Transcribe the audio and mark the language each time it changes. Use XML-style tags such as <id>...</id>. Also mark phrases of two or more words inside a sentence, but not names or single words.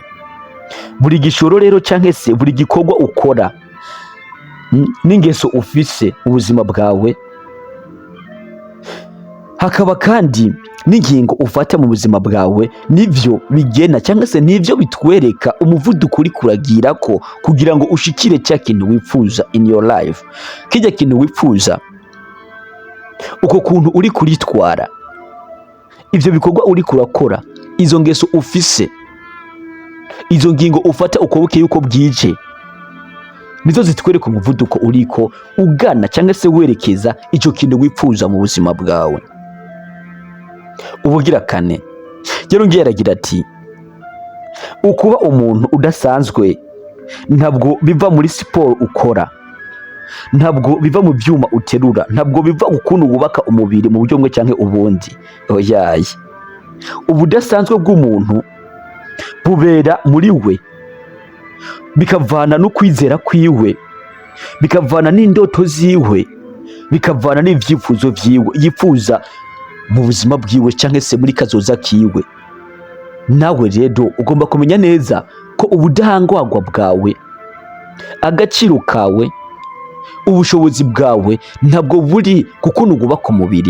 <rn>Buri gishoro rero cyangwa se buri gikorwa ukora n'ingeso ufise ubuzima bwawe, hakaba kandi n'ingingo ufata mu buzima bwawe, nivyo bigena cyangwa se nivyo bitwereka umuvuduko uri kuragira ko kugira ngo ushikire cya kintu wifuza</rn> <en>in your life.</en> <rn>Kijya kintu wifuza, uko kuntu uri kuritwara, ivyo bikorwa uri kurakora, izo ngeso ufise, izo ngingo ufata uko bukeye uko bwije, nizo zitwereka umuvuduko uriko ugana cyangwa se werekeza icyo kintu wifuza mu buzima bwawe. Ubugira kane yarongera aragira ati ukuba umuntu udasanzwe ntabwo biva muri siporo ukora, ntabwo biva mu byuma uterura, ntabwo biva ukuntu wubaka umubiri mu buryo bumwe cyangwa ubundi. Oyaye, ubudasanzwe bw'umuntu bubera muri we, bikavana no kwizera kwiwe, bikavana n'indoto ziwe, bikavana n'ivyifuzo vyiwe yifuza mu buzima bwiwe cyangwa se muri kazoza kiwe. Nawe rero ugomba kumenya neza ko ubudahangwagwa bwawe, agaciro kawe, ubushobozi bwawe ntabwo buri kukuntu wubaka umubiri.</rn>